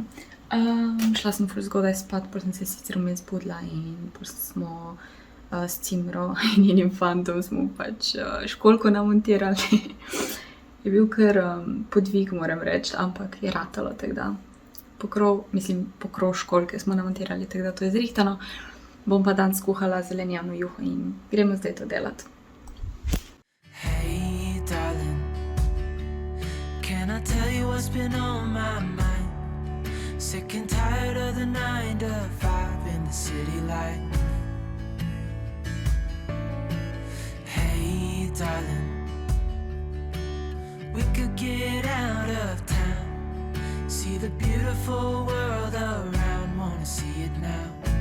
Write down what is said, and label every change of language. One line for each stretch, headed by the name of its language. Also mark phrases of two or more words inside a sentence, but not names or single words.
Slovenian: Šla sem ful zgodaj spat, pol sem se sicer vmes zbudila in pol smo s Cimro in njenim fantom smo pač školjko namontirali. Je bil kar podvig, moram reči, ampak je ratalo, tako da pokrov školjke smo namontirali, tako da to je zrihtano. Bom pa danes kuhala zelenjavno juho in gremo zdaj to delati.
English: Hey darling, can I tell you what's been on my mind? Sick and tired of the 9 to 5 in the city life. Hey darling, we could get out of town, see the beautiful world around, wanna see it now.